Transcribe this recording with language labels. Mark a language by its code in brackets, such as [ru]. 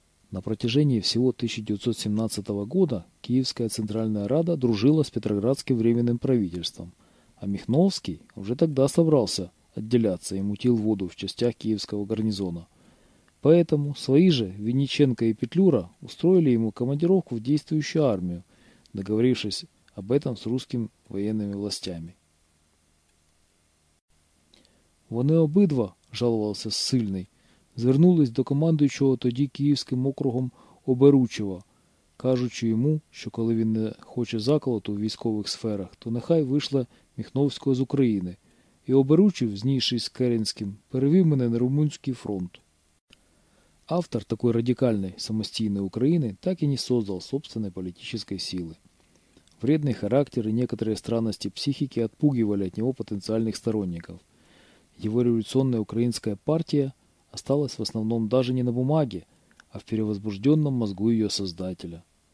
[ru] На протяжении всего 1917 года Киевская Центральная Рада дружила с Петроградским временным правительством, а Михновский уже тогда собрался отделяться и мутил воду в частях киевского гарнизона. Поэтому свои же Винниченко и Петлюра устроили ему командировку в действующую армию, договорившись об этом с русскими военными властями. [uk] «Вони обидва», – [ru] жаловался ссыльный, [uk] – звернулись до командуючого тоді київським округом Оберучева, кажучи йому, що коли він не хоче заколоту в військових сферах, то нехай вийшла Михновського з України. І Оберучев, знійшись з Керенським, перевів мене на румунський фронт. [ru] Автор такой радикальной самостоятельной Украины так и не создал собственной политической силы. Вредный характер и некоторые странности психики отпугивали от него потенциальных сторонников. Его революционная украинская партия осталась в основном даже не на бумаге, а в перевозбужденном мозгу ее создателя.